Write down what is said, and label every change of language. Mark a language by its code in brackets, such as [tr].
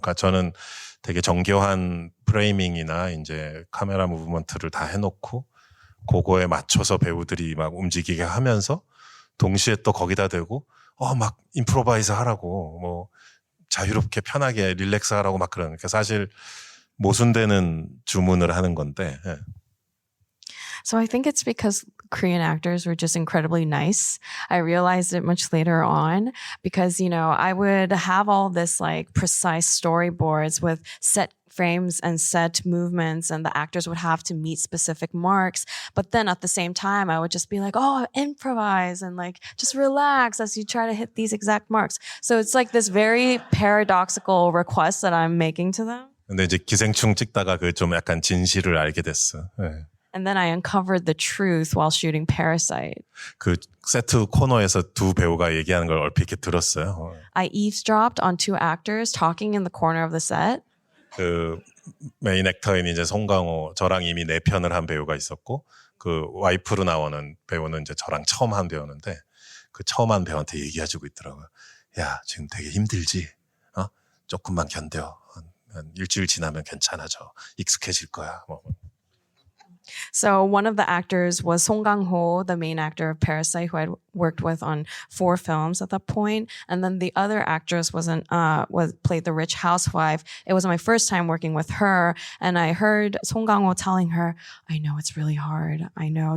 [ko] 그러니까 저는 되게 정교한 프레이밍이나 이제 카메라 무브먼트를 다 해놓고 그거에 맞춰서 배우들이 막 움직이게 하면서 동시에 또 거기다 대고 막 임프로바이즈 하라고 뭐 자유롭게 편하게 릴렉스 하라고 막 그러니까 사실 모순되는 주문을 하는 건데. 예. [en] So I think it's because Korean actors were just incredibly nice. I realized it much later on because, I would have all this like precise storyboards with set frames and set movements, and the actors would have to meet specific marks. But then at the same time, I would just be like, improvise and like just relax as you try to hit these exact marks. So it's like this very paradoxical request that I'm making to them. [ko] 근데 이제 기생충 찍다가 그 좀 약간 진실을 알게 됐어. 예. [en] And then I uncovered the truth while shooting Parasite. [ko] 그 세트 코너에서 두 배우가 얘기하는 걸 얼핏 이렇게 들었어요. [en] I eavesdropped on two actors talking in the corner of the set. [ko] 그 메인 액터인 이제 송강호 저랑 이미 4편을 한 배우가 있었고 그 와이프로 나오는 배우는 이제 저랑 처음 한 배우인데 그 처음 한 배우한테 얘기해주고 있더라고요. 야, 지금 되게 힘들지? 조금만 견뎌. 한 일주일 지나면 괜찮아져. 익숙해질 거야. 뭐. [en] So one of the actors was Song Kang-ho, the main actor of Parasite, who I'd worked with on 4 films at that point. And then the other actress played the rich housewife. It was my first time working with her. And I heard Song Kang-ho telling her, I know it's really hard. I know.